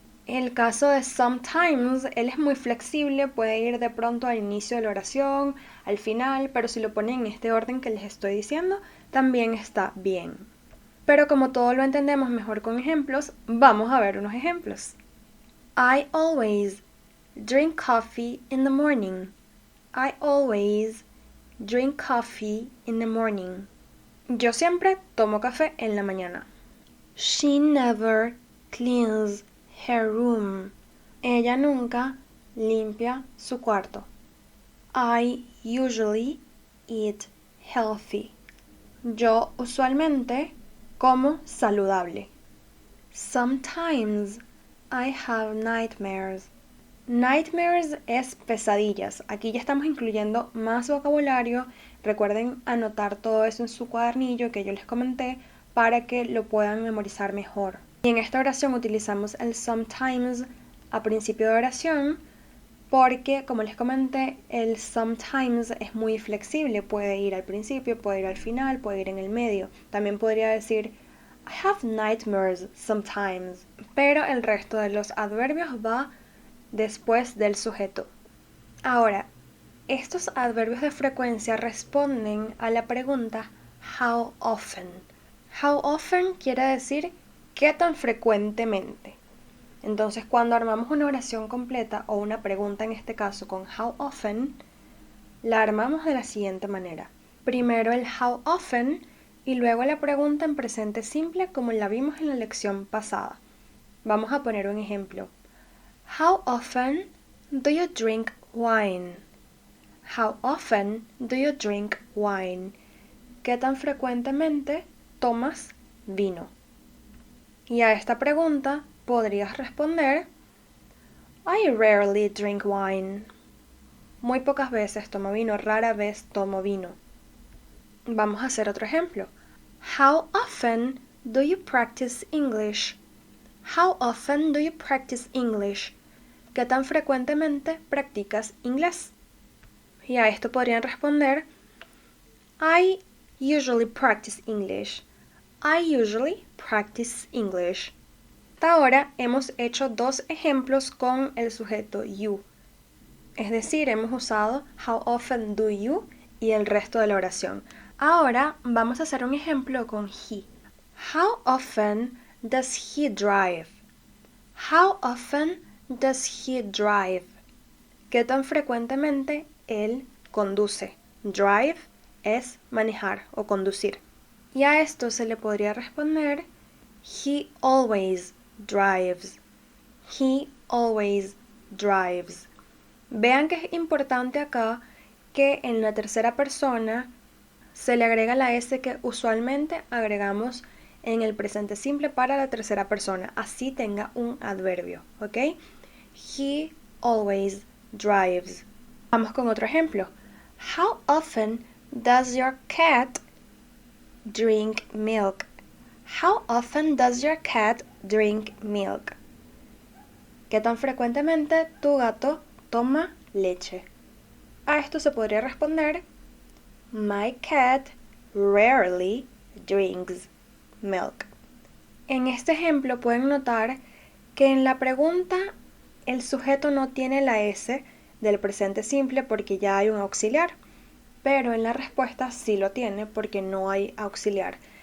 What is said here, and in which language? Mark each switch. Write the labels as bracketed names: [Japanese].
[Spanish] En el caso de sometimes, él es muy flexible, puede ir de pronto al inicio de la oración, al final, pero si lo ponen en este orden que les estoy diciendo, también está bien. Pero como todo lo entendemos mejor con ejemplos, vamos a ver unos ejemplos. [English] I always drink coffee in the morning. I always drink coffee in the morning. [Spanish] Yo siempre tomo café en la mañana. [English] She never cleans her room. [Spanish] Ella nunca limpia su cuarto. I usually eat healthy. Yo usualmente como saludable. [English] Sometimes I have nightmares. [Spanish] Nightmares es pesadillas. Aquí ya estamos incluyendo más vocabulario. Recuerden anotar todo eso en su cuadernillo que yo les comenté para que lo puedan memorizar mejor. Y en esta oración utilizamos el sometimes a principio de oración porque, como les comenté, el sometimes es muy flexible. Puede ir al principio, puede ir al final, puede ir en el medio. También podría decir I have nightmares sometimes. Pero el resto de los adverbios va después del sujeto. Ahora, estos adverbios de frecuencia responden a la pregunta how often. How often quiere decir qué tan frecuentemente. Entonces, cuando armamos una oración completa o una pregunta en este caso con how often, la armamos de la siguiente manera. Primero el how often y luego la pregunta en presente simple como la vimos en la lección pasada. Vamos a poner un ejemplo. [English] How often do you drink wine? How often do you drink wine? [Spanish] ¿Qué tan frecuentemente tomas vino? Y a esta pregunta podrías responder I rarely drink wine. Muy pocas veces tomo vino, rara vez tomo vino. Vamos a hacer otro ejemplo. [English] How often do you practice English? How often do you practice English? [Spanish] ¿Qué tan frecuentemente practicas inglés? Y a esto podrían responder I usually practice English. [English] I usually practice English. [Spanish] Hasta ahora hemos hecho dos ejemplos con el sujeto you. Es decir, hemos usado how often do you y el resto de la oración. Ahora vamos a hacer un ejemplo con he. How often does he drive? [English] How often does he drive? ¿Qué tan frecuentemente él conduce? [Spanish] Drive es manejar o conducir. Y a esto se le podría responder he always drives. He always drives. Vean que es importante acá que en la tercera persona se le agrega la S que usualmente agregamos en el presente simple para la tercera persona, así tenga un adverbio, ¿ok? He always drives. Vamos con otro ejemplo. [English] How often does your cat drink milk? How often does your cat drink milk? [Spanish] ¿Qué tan frecuentemente tu gato toma leche? A esto se podría responder My cat rarely drinks milk. En este ejemplo pueden notar que en la pregunta el sujeto no tiene la S del presente simple porque ya hay un auxiliar, pero en la respuesta sí lo tiene porque no hay auxiliar.